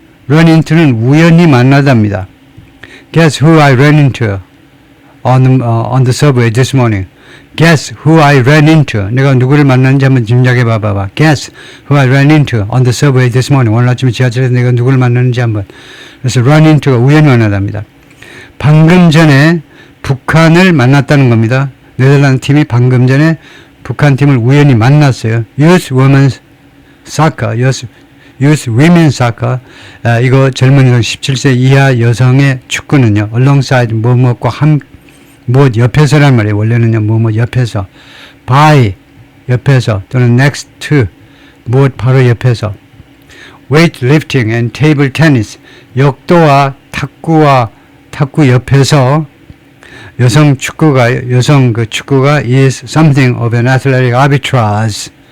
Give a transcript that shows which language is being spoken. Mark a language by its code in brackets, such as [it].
[ko] run into는 우연히 만나답니다. [en] Guess who I ran into on the subway this morning. Guess who I ran into. [ko] 내가 누구를 만났는지 한번 짐작해 봐봐. [en] Guess who I ran into on the subway this morning. [ko] 오늘 아침에 지하철에서 내가 누구를 만났는지 한번. 그래서 run into가 우연히 만나답니다. 방금 전에 북한을 만났다는 겁니다. 네덜란드 팀이 방금 전에 북한 팀을 우연히 만났어요. [en] Youth Women's Soccer, Youth Women's Soccer. [ko] 이거 젊은 여성 17세 이하 여성의 축구는요. alongside 뭐뭐과 무엇 옆에서란 말이에요. 원래는요, 뭐뭐 옆에서, by 옆에서 또는 next to 무엇 바로 옆에서, [en] weightlifting and table tennis [ko] 역도와 탁구 옆에서 여성 축구가 [en] is something of an athletic arbitrage.